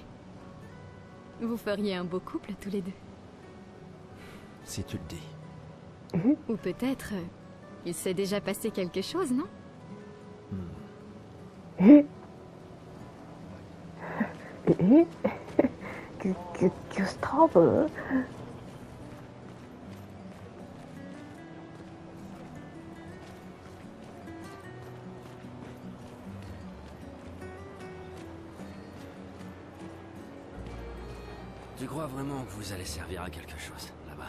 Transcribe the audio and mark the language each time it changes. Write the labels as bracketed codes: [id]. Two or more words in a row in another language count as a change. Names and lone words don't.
[fr] Vous feriez un beau couple tous les deux. Si tu le dis. Ou peut-être, il s'est déjà passé quelque chose, non? [ja] ええギュスタブ？ [fr] Tu crois vraiment que vous allez servir à quelque chose, là-bas?